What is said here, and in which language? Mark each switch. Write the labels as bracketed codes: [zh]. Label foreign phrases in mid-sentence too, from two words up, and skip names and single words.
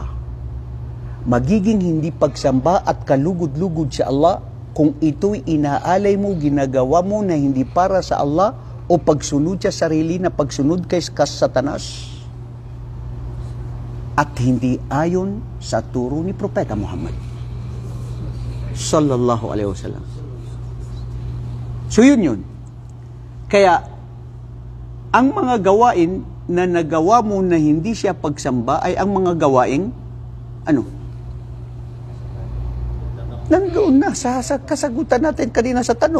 [tl] Magiging hindi pagsamba at kalugod-lugod sa Allah kung ito'y inaalay mo, ginagawa mo na hindi para sa Allah o pagsunod sa sarili na pagsunod kay Satanas at hindi ayon sa turo ni Propeta Muhammad [ar] صلى الله عليه وسلم. [tl] So yun. Kaya ang mga gawain na nagawa mo na hindi siya pagsamba ay ang mga gawaing ano? Nandoon na sa kasagutan natin kanina sa tanong.